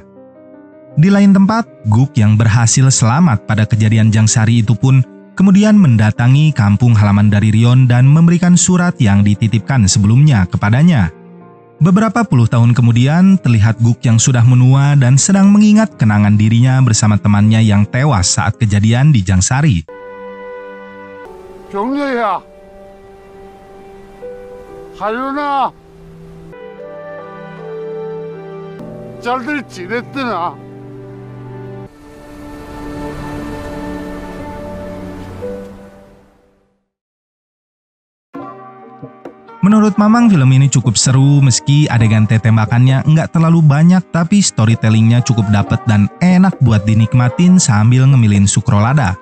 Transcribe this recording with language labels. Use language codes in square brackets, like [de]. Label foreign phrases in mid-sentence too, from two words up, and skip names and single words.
[id] Di lain tempat, Guk yang berhasil selamat pada kejadian Jangsari itu pun kemudian mendatangi kampung halaman dari Ryon dan memberikan surat yang dititipkan sebelumnya kepadanya. Beberapa puluh tahun kemudian, terlihat Guk yang sudah menua dan sedang mengingat kenangan dirinya bersama temannya yang tewas saat kejadian di Jangsari. [ko] 경례야, 하윤아, 잘들 지냈더나? [id] Menurut Mamang, film ini cukup seru meski adegan tembakannya nggak terlalu banyak, tapi storytellingnya cukup dapet dan enak buat dinikmatin sambil ngemilin sukrolada.